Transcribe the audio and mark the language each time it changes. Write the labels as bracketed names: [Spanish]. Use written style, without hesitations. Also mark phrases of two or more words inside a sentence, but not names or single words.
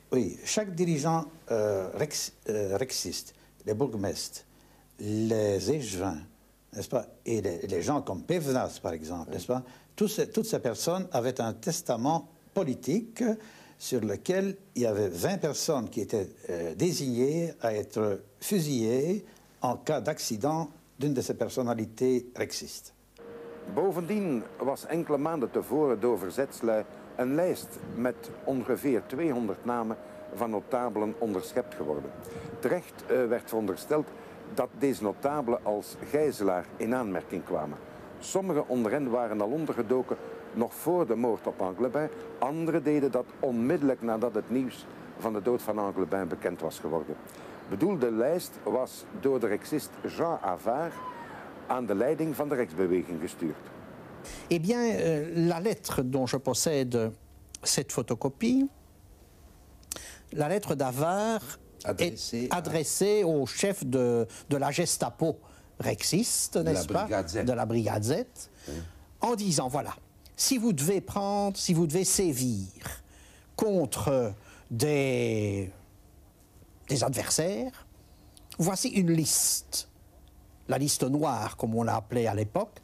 [French] Oui, chaque dirigeant rexiste, les bourgmestres, les échevins, n'est-ce pas, et les gens comme Pévenas, par exemple, n'est-ce pas, toutes ces personnes avaient un testament politique sur lequel il y avait 20 personnes qui étaient désignées à être fusillées en cas d'accident d'une de ces personnalités rexistes. [Dutch] Bovendien was enkele maanden tevoren door verzetslui een lijst met ongeveer 200 namen van notabelen onderschept geworden. Terecht werd verondersteld dat deze notabelen als gijzelaar in aanmerking kwamen. Sommigen onder hen waren al ondergedoken nog voor de moord op Anglebin. Anderen deden dat onmiddellijk nadat het nieuws van de dood van Anglebin bekend was geworden. Bedoelde lijst was door de rexist Jean Havard aan de leiding van de Reksbeweging gestuurd. [French] Eh bien, la lettre dont je possède cette photocopie, la lettre d'Havard est adressée au chef de la Gestapo rexiste, n'est-ce pas, de la Brigade Z, en disant, voilà, si vous devez sévir contre des adversaires, voici une liste, la liste noire, comme on l'a appelée à l'époque.